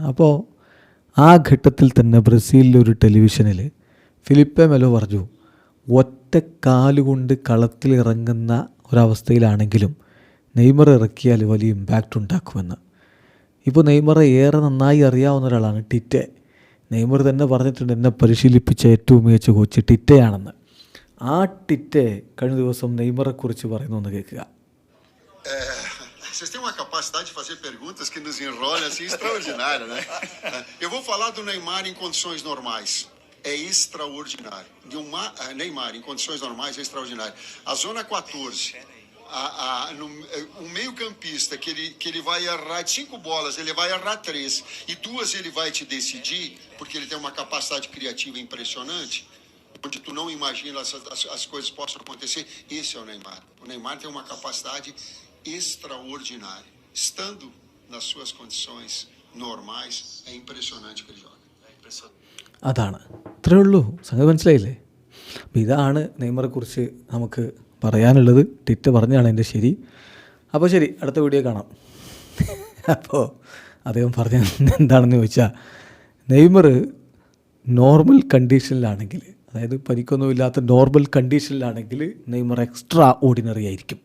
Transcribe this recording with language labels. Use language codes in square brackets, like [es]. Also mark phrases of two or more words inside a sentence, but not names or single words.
[ml] അപ്പോൾ ആ ഘട്ടത്തിൽ തന്നെ ബ്രസീലിലൊരു ടെലിവിഷനിൽ ഫിലിപ്പെ മെലോ പറഞ്ഞു, ഒറ്റ കാലുകൊണ്ട് കളത്തിലിറങ്ങുന്ന ഒരവസ്ഥയിലാണെങ്കിലും നെയ്മർ ഇറക്കിയാൽ വലിയ ഇമ്പാക്റ്റ് ഉണ്ടാക്കുമെന്ന്. ഇപ്പോൾ നെയ്മറെ ഏറെ നന്നായി അറിയാവുന്ന ഒരാളാണ് ടിറ്റെ. നെയ്മർ തന്നെ പറഞ്ഞിട്ടുണ്ട്, എന്നെ പരിശീലിപ്പിച്ച ഏറ്റവും മികച്ച കോച്ച് ടിറ്റയാണെന്ന്. ആ ടിറ്റെ കഴിഞ്ഞ ദിവസം നെയ്മറെക്കുറിച്ച് പറയുന്നു, കേൾക്കുക. [pt] Vocês têm uma capacidade de fazer perguntas que nos enrola assim extraordinária, né? Eu vou falar do Neymar em condições normais. É extraordinário. Neymar em condições normais é extraordinário. A zona 14, o meio-campista que ele vai errar de 5 bolas, ele vai errar 3 e 2 ele vai te decidir, porque ele tem uma capacidade criativa impressionante, onde tu não imagina as coisas possam acontecer. Esse é o Neymar. O Neymar tem uma capacidade extraordinária. Estando nas suas condições normais, é impressionante que ele joga. [ml] അതാണ്, ഇത്രയേ ഉള്ളൂ. സംഗതി മനസ്സിലായില്ലേ? അപ്പോൾ ഇതാണ് നെയ്മറെക്കുറിച്ച് നമുക്ക് പറയാനുള്ളത്. ടിറ്റ പറഞ്ഞാണ് എൻ്റെ ശരി. അപ്പോൾ ശരി, അടുത്ത വീഡിയോ കാണാം. അപ്പോൾ അദ്ദേഹം പറഞ്ഞ എന്താണെന്ന് ചോദിച്ചാൽ, നെയ്മർ [en] normal condition, [ml] അതായത് പരിക്കൊന്നുമില്ലാത്ത [en] normal condition [ml] നെയ്മർ എക്സ്ട്രാ ഓർഡിനറി ആയിരിക്കും.